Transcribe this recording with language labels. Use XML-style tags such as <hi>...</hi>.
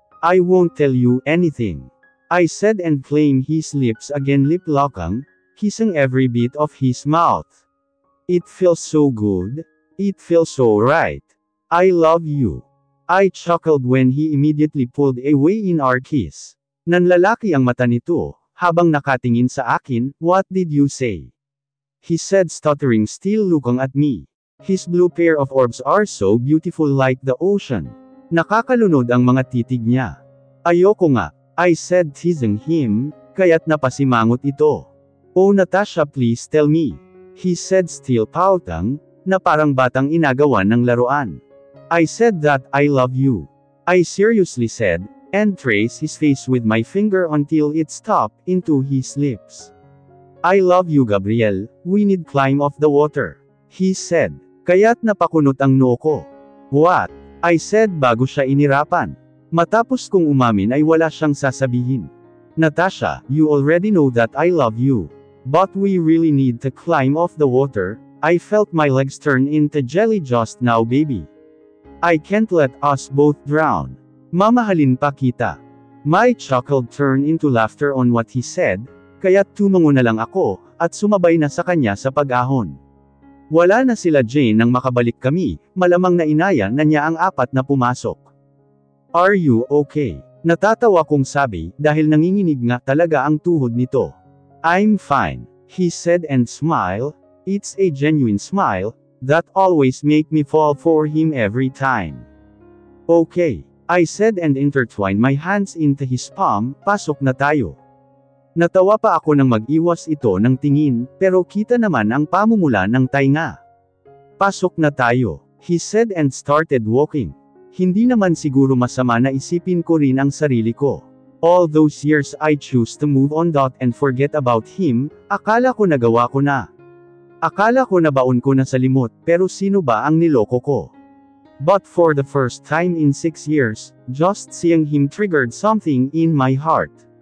<en>I won't tell you anything. I said and claimed his lips again, lip-locking, kissing every bit of his mouth. It feels so good. It feels so right. I love you. I chuckled when he immediately pulled away in our kiss.</en> <tl>Nanlalaki ang mata nito, habang nakatingin sa akin.</tl> <en>What did you say? He said, stuttering, still looking at me. His blue pair of orbs are so beautiful, like the ocean.</en> <tl>Nakakalunod ang mga titig niya. Ayoko nga,</tl> <en>I said, teasing him,</en> <tl>kaya't napasimangot ito.</tl> <en>Oh Natasha, please tell me. He said, still pouting,</en> <tl>na parang batang inagawan ng laruan.</tl> <en>I said that I love you. I seriously said, and traced his face with my finger until it stopped into his lips. I love you, Gabriel, we need climb off the water. He said.</en> <tl>Kaya't napakunot ang noo ko.</tl> <en>What? I said</en> <tl>bago siya inirapan. Matapos kong umamin ay wala siyang sasabihin.</tl> <en>Natasha, you already know that I love you. But we really need to climb off the water. I felt my legs turn into jelly just now, baby. I can't let us both drown.</en> <tl>Mamahalin pa kita.</tl> <en>My chuckle turned into laughter on what he said,</en> <tl>kaya't tumango na lang ako, at sumabay na sa kanya sa pag-ahon. Wala na sila Jane nang makabalik kami, malamang na inaya na niya ang apat na pumasok.</tl> <en>Are you okay?</en> <tl>Natatawa kong sabi, dahil nanginginig nga talaga ang tuhod nito.</tl> <en>I'm fine, he said and smiled. It's a genuine smile, that always make me fall for him every time. Okay, I said and intertwined my hands into his palm.</en> <tl>Pasok na tayo. Natawa pa ako nang mag-iwas ito ng tingin, pero kita naman ang pamumula ng tainga. Pasok na tayo,</tl> <en>he said and started walking.</en> <tl>Hindi naman siguro masama na isipin ko rin ang sarili ko.</tl> <en>All those years I choose to move on and forget about him,</en> <tl>akala ko nagawa ko na. Akala ko nabaon ko na sa limot, pero sino ba ang niloko ko?</tl> <en>But for the first time in 6 years, just seeing him triggered something in my heart.</en>